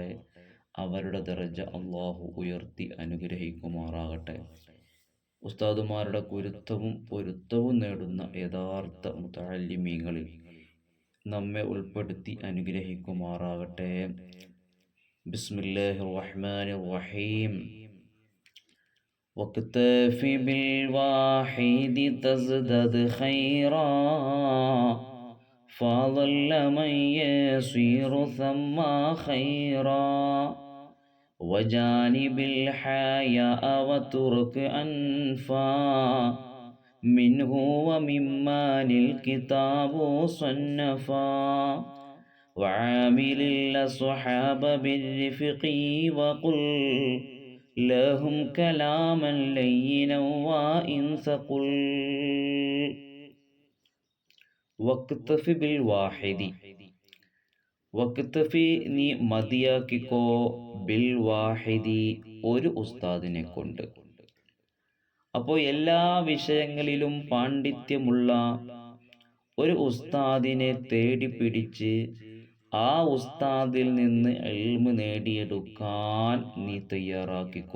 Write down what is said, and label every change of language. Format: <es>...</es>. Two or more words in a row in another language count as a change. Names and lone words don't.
<ml>അവരുടെ ദറജ അള്ളാഹു ഉയർത്തി അനുഗ്രഹിക്കുമാറാകട്ടെ. ഉസ്താദുമാരുടെ കുരുത്തവും പൊരുത്തവും നേടുന്ന യഥാർത്ഥ മുതഅല്ലിമീങ്ങളിൽ നമ്മെ ഉൾപ്പെടുത്തി അനുഗ്രഹിക്കുമാറാകട്ടെ.</ml> <ar>بسم الله الرحمن الرحيم. واكتفي بالواحد تزدد خيرا فظل من يسير ثم خيرا وجانب الحياء وترك أنفا منه ومما للكتاب صنفا وعامل الأصحاب بالرفق وقل لهم كلاما لينا وإن ثقل. واكتف بالواحد.</ar> <ml>വക്തഫി നീ മതിയാക്കിക്കോ</ml> <ar>بالواحد</ar> <ml>ഒരു ഉസ്താദിനെ കൊണ്ട്. അപ്പോൾ എല്ലാ വിഷയങ്ങളിലും പാണ്ഡിത്യമുള്ള ഒരു ഉസ്താദിനെ തേടി പിടിച്ച് ആ ഉസ്താദിൽ നിന്ന് ഇൽമു നേടിയെടുക്കാൻ നീ തയ്യാറാക്കിക്കോ.</ml>